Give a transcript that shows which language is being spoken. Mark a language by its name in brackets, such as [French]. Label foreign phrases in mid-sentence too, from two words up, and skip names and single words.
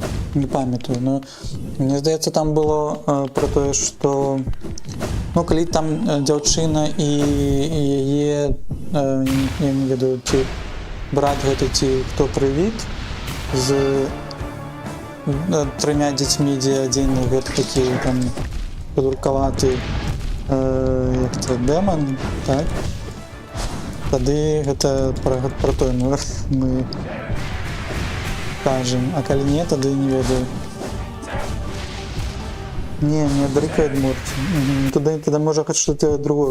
[Belarusian] не памятаю, [Russian] но мне [Belarusian] здаецца там было про тое, што ну калі там дзяўчына і яе я не ведаю, ці брат гэта ці хто прывід з 3 дзецьмі, дзе адзін гэта такі там падуркаваты як це дэман, так? Тады гэта про тое мы кажем, а калі не, тады не ведаю. [Russian] Не Рик и Морти. Тогда можно хоть что-то другое.